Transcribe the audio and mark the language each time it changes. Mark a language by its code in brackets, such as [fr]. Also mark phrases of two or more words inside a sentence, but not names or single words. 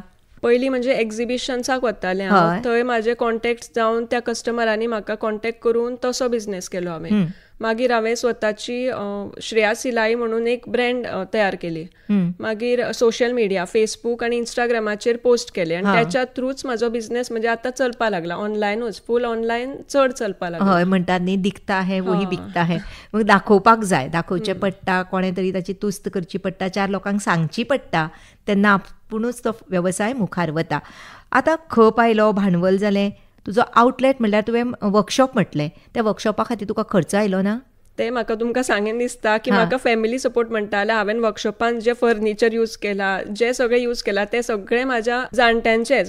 [kok] पयलीं म्हणजे एक्झिबिशन्साक वतालें हांव, थंय म्हाजे कॉन्टॅक्ट जावन त्या कस्टमरांनी म्हाका कॉन्टॅक्ट करून तसो बिझनेस केलो हांवें. मागीर हांवें स्वताची श्रेया सिलाई म्हणून एक ब्रँड तयार केली. मागीर [en] social media, [kok] फेसबूक आनी इंस्टाग्रामाचेर पोस्ट केले आनी त्याच्या थ्रूच म्हाजो बिझनेस म्हणजे आतां चलपा लागला. ऑनलायनूच, [en] full online [kok] चड चलपा लागला. [hi] हय, म्हणटात न्ही दिखता है वही बिकता है. [kok] मग दाखोवपाक जाय, दाखोवचें पडटा, कोणे तरी ताची तुस्त करची पडटा, 4 लोकांक सांगची पडटा, तेन्ना आपुणूच तो वेवसाय मुखार वता. आतां खप आयलो, भांडवल जालें, तुजो आउटलेट म्हणल्यार तुवें वर्कशॉप म्हटलें, त्या वर्कशॉपा खातीर तुका खर्च आयलो ना? ते म्हाका तुमकां सांगेन दिसता की म्हाका [en] family support [kok] म्हणटा जाल्यार हांवें वर्कशॉपान जे फर्निचर यूज केला, जे सगळें यूज केला, ते सगळें म्हाज्या जाणट्यांचेच.